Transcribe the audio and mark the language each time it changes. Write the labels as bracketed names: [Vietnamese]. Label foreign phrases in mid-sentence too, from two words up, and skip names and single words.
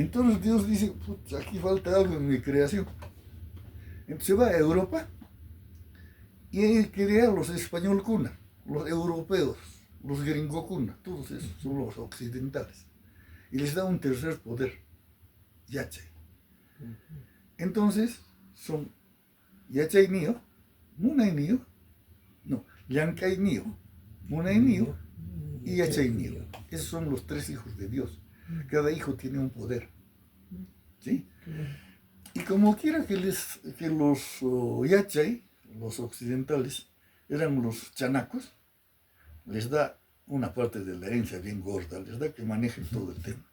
[Spanish] Entonces Dios dice, aquí falta algo en mi creación. Entonces se va a Europa y crea los español cuna, los europeos, los gringo cuna, todos esos son los occidentales. Y les da un tercer poder, Yachay. Entonces son Yachay Nio, Munay Nio, no, Yancay Nio, Munay Nio y Yachay Nio. Esos son los tres hijos de Dios. Cada hijo tiene un poder. ¿Sí? Y como quiera que los Yachay, los occidentales, eran los chanacos, les da una parte de la herencia bien gorda, les da que manejen todo el tema.